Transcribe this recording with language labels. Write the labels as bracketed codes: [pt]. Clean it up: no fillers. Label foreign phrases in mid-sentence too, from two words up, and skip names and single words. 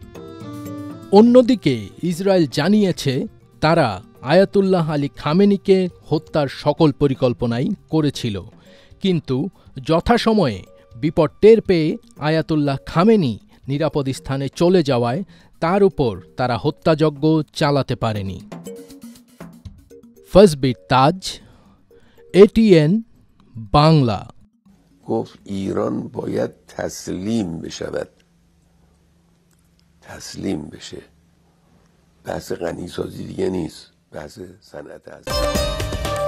[bn] অন্যদিকে ইসরায়েল জানিয়েছে তারা আয়াতুল্লাহ আলী খামেনিকে হত্যার সকল পরিকল্পনাই করেছিল, কিন্তু যথাসময়ে বিপদ টের পেয়ে আয়াতুল্লাহ খামেনি নিরাপদ স্থানে চলে যাওয়ায় তার উপর তারা হত্যাযজ্ঞ চালাতে পারেনি। ফজবির তাজ, ATN বাংলা। [fa] گفت ایران باید تسلیم بشود، تسلیم بشه. بحث غنیسازی دیگه نیست، بحث صنعت هست.